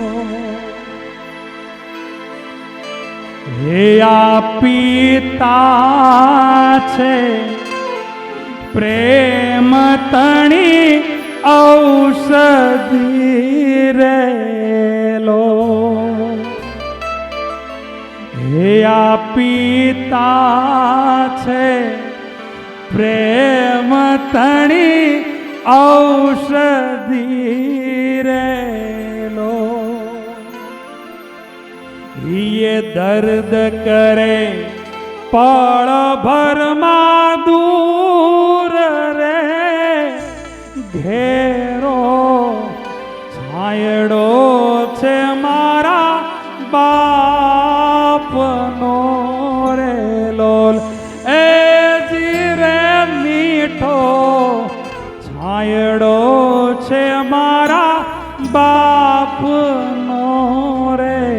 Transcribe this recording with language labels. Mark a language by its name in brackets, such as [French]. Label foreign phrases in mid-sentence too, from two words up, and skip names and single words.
[Gujarati] હે આ પિતા છે પ્રેમ તણી ઔષધિ રેલો. હે આ પિતા છે પ્રેમ તણી ઔષધિ રેલો. [Hindi] ये दर्द करे पल भर [Gujarati] માં दूर रे, घेरो છાયડો છે મારા બાપનો રેલો. એ જીરે મીઠો છાયડો છે મારા બાપનો રે.